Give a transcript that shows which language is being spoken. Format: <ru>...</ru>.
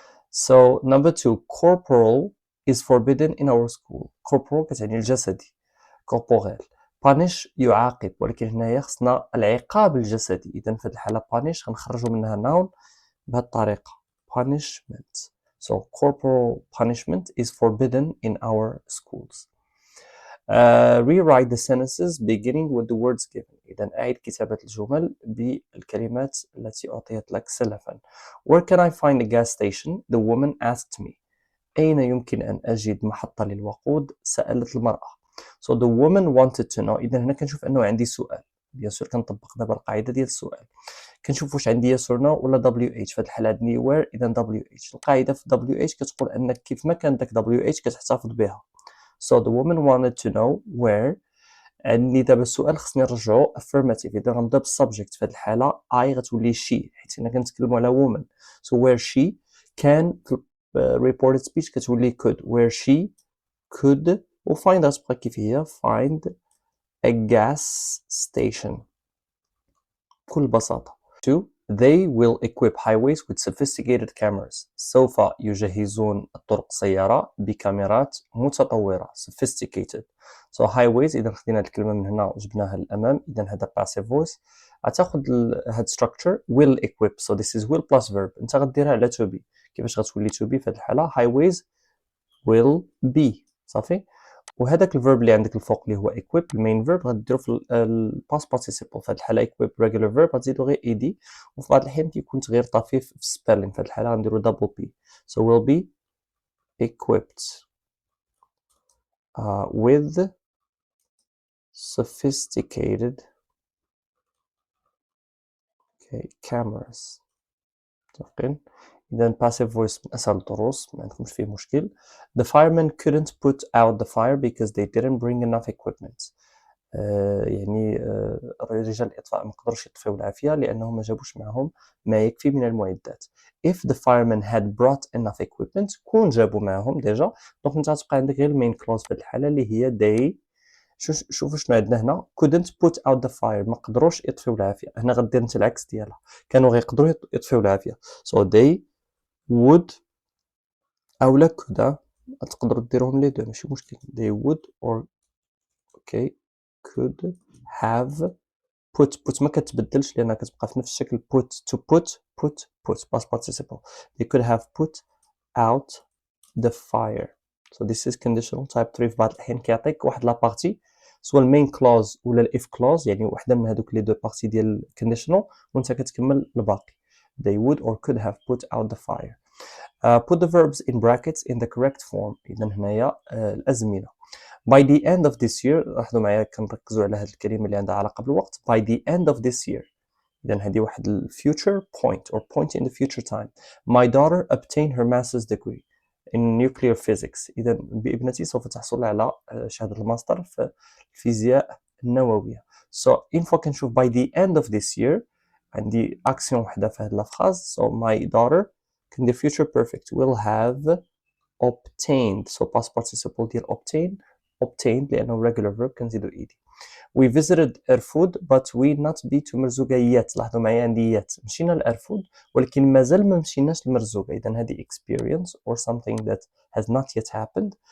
<en>So number 2, corporal is forbidden in our school.</en> <ar>corporal كتعني الجسدي، corporal. punish يعاقب، ولكن هنايا خصنا العقاب الجسدي. إذا في هذه الحالة punish غنخرجوا منها noun بهذه الطريقة punishment.</ar> <en>So corporal punishment is forbidden in our schools. Rewrite the sentences beginning with the words given.</en> <ar>إذا أعيد كتابة الجمل بالكلمات التي أعطيت لك سلفا.</ar> <en>Where can I find a gas station? The woman asked me.</en> <ar>أين يمكن أن أجد محطة للوقود؟ سألت المرأة.</ar> <en>So the woman wanted to know.</en> <ar>إذا هنا كنشوف أنه عندي سؤال. بيان سور كنطبق دابا القاعدة ديال السؤال. كنشوف واش عندي yes or no ولا WH. في هذه الحالة عندي where، إذا WH. القاعدة في WH كتقول أنك كيف ما كان داك WH كتحتفظ بها.</ar> <en>So the woman wanted to know where.</en> <ar>عندي دابا السؤال خصني نرجعو affirmative. إذا غنبدا بالسبجكت في هذه الحالة I غتولي she حيت حنا كنتكلمو على woman.</ar> <en>So where she can reported speech كتولي could. where she could و find غتبقى كيف هي find a gas station بكل بساطة. 2. They will equip highways with sophisticated cameras.</en> <ar>سوف يجهزون الطرق السيارة بكاميرات متطورة sophisticated. So highways إذا خدينا الكلمة من هنا وجبناها للأمام، إذا هذا passive voice.</ar> <en>غتاخد هاد structure will equip. So this is will plus verb.</en> <ar>أنت غديرها على to be. كيفاش غتولي to be في هذه الحالة؟ highways will be. صافي. وهذاك الفيرب اللي عندك الفوق اللي هو equip المين فيرب غديرو في الباست بارتيسيبل. في هذه الحاله equip regular verb غتزيدو غير ed، وفي بعض الأحيان كيكون تغيير طفيف في spelling. في هذه الحاله غنديرو double p.</ar> <en>so will be equipped with sophisticated cameras.</en> <ar>متفقين؟ إذا passive voice من أسهل الدروس، ما عندكمش فيه مشكل.</ar> <en>The firemen couldn't put out the fire because they didn't bring enough equipment.</en> <ar>يعني رجال الإطفاء ما قدروش يطفئوا العافية لأنهم ما جابوش معهم ما يكفي من المعدات. If the firemen had brought enough equipment كون جابوا معهم ديجا، دونك انت غتبقى عندك غير المين كلوز في الحالة اللي هي they. شوفوا شنو عندنا هنا couldn't put out the fire ما قدروش يطفئوا العافية. هنا غدير انت العكس ديالها، كانوا غيقدروا يطفئوا العافية. so they would أو لا could تقدروا ديروهم لي دو ماشي مشكل. they would or could have put ما كتبدلش لأنها كتبقى في نفس الشكل.</ar> <en>put to put past participle. they could have put out the fire. so this is conditional type 3.</en> <ar>في بعض الأحيان كيعطيك واحد لا بارتي سواء المين كلوز ولا الاف كلوز، يعني وحده من هذوك لي دو بارتي ديال conditional وانت كتكمل الباقي.</ar> <en>they would or could have put out the fire. put the verbs in brackets in the correct form.</en> <ar>إذا هنايا الأزمنة. by the end of this year لاحظوا معايا كنركزوا على هذه الكلمة اللي عندها علاقة بالوقت. by the end of this year</ar> <en>إذا هذه واحد ال future point or point in the future time. My daughter obtained her master's degree in nuclear physics.</en> <ar>إذا ابنتي سوف تحصل على شهادة الماستر في الفيزياء النووية.</ar> <en>So info كنشوف by the end of this year عندي action وحدة في هذه الفراز. So my daughter in the future perfect will have obtained. So past participle ديال obtained لأنه regular verb كنزيدو ed. We visited Erfoud but we not be to Merzouga yet.</en> <ar>لاحظوا معايا عندي yet. مشينا لإرفود ولكن مازال ما مشيناش لمرزوقة.</ar> <en>إذا هذه experience or something that has not yet happened.</en>